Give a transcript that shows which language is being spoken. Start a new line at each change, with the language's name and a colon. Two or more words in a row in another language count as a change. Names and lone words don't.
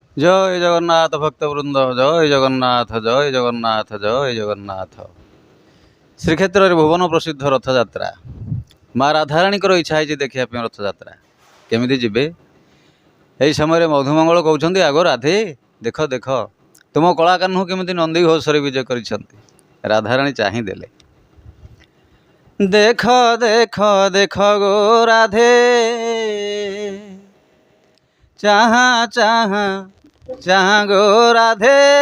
Odia: ଜୟ ଜଗନ୍ନାଥ ଭକ୍ତବୃନ୍ଦ, ଜୟ ଜଗନ୍ନାଥ, ଜୟ ଜଗନ୍ନାଥ, ଜୟ ଜଗନ୍ନାଥ। ଶ୍ରୀକ୍ଷେତ୍ରରେ ଭୁବନ ପ୍ରସିଦ୍ଧ ରଥଯାତ୍ରା। ମା ରାଧାରାଣୀଙ୍କର ଇଚ୍ଛା ହେଇଛି ଦେଖିବା ପାଇଁ ରଥଯାତ୍ରା। କେମିତି ଯିବେ? ଏହି ସମୟରେ ମଧୁମଙ୍ଗଳ କହୁଛନ୍ତି, ଆଗ ରାଧେ ଦେଖ ଦେଖ ତୁମ କଳାକାହ୍ନୁ କେମିତି ନନ୍ଦୀ ଘୋଷରେ ବିଜେ କରିଛନ୍ତି। ରାଧାରାଣୀ ଚାହିଁ ଦେଲେ, ଦେଖ ଦେଖ ଦେଖ ଗୋ ରାଧେ, ଚାହା ଚାହା ଚାହା ଗୋ ରାଧେ,